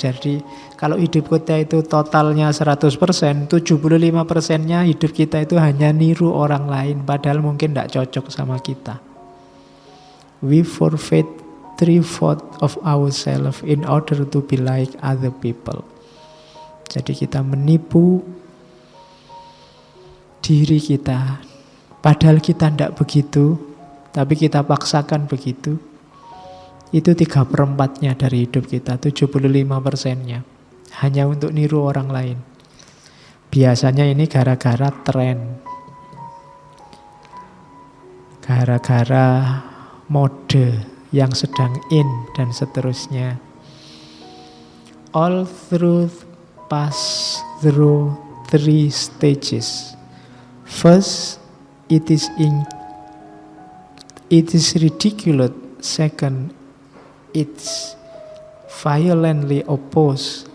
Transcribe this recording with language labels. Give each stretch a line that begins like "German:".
Indonesian: Jadi kalau hidup kita itu totalnya 100%, 75%-nya hidup kita itu hanya niru orang lain, padahal mungkin tidak cocok sama kita.
English: We forfeit 3/4 of ourselves in order to be like other people.
Indonesian: Jadi kita menipu diri kita, padahal kita tidak begitu, tapi kita paksakan begitu. Itu 3/4-nya dari hidup kita, 75%-nya hanya untuk niru orang lain. Biasanya ini gara-gara tren, gara-gara mode yang sedang in dan seterusnya.
English: All truth pass through 3 stages. First, it is ridiculous. Second, it's violently opposed.